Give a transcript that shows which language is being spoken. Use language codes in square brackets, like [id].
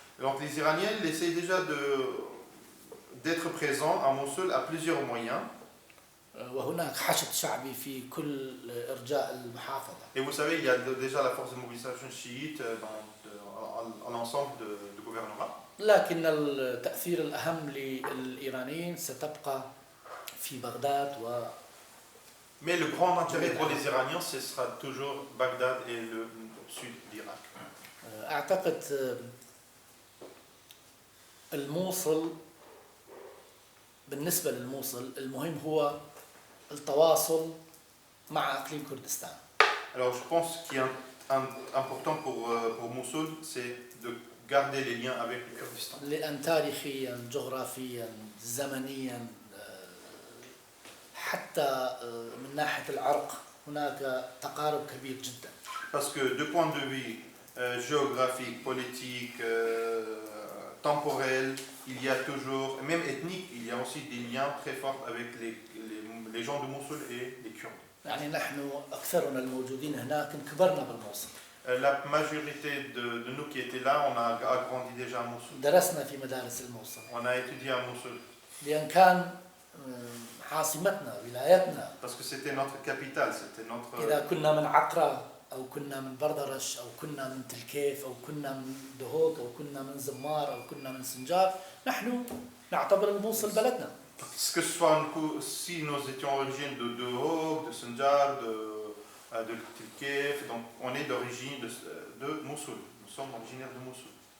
[fr] Donc les Iraniens ils essayent déjà d'être présents à Mossoul à plusieurs moyens. [ar] وهناك حشد شعبي في كل إرجاء المحافظة. [fr] Et vous savez, il y a déjà la force de mobilisation chiite dans l'ensemble du gouvernement. [ar] لكن التأثير الأهم للإيرانيين ستبقى في بغداد و. [fr] Mais le grand intérêt pour les Iraniens, ce sera toujours Bagdad et le sud d'Irak. [ar] أعتقد الموصل بالنسبة للموصل المهم هو التواصل مع إقليم كردستان. [fr] Alors je pense qu'il y a important pour Mossoul, c'est de garder les liens avec le Kurdistan. [ar] لأن تاريخيا جغرافيا زمنيا حتى من ناحية العرق هناك تقارب كبير جدا. [fr] Parce que de point de vue géographique, politique, temporel, il y a toujours, même ethnique, il y a aussi des liens très forts avec les les gens de Mossoul et les Kurdes. [ar] يعني نحن أكثرنا الموجودين هناك كبرنا بالموصل. [fr] La majorité de nous qui étaient là, on a grandi déjà à Mossoul. [ar] درسنا في مدارس الموصل. [fr] On a étudié à Mossoul. [ar] لأن كان عاصمتنا ولايتنا. [fr] Parce que c'était notre capitale, c'était notre... [ar] إذا كنا من عقرة أو كنا من بردرش أو كنا من تلكيف أو كنا من دهوك أو كنا من زمار أو كنا من سنجار، نحن نعتبر الموصل بلدنا. [fr] Que ce soit si nous étions origines de Hoc, de Sinjar, de Tilkef, donc on est d'origine de Mossoul. Nous sommes originaires de Mossoul.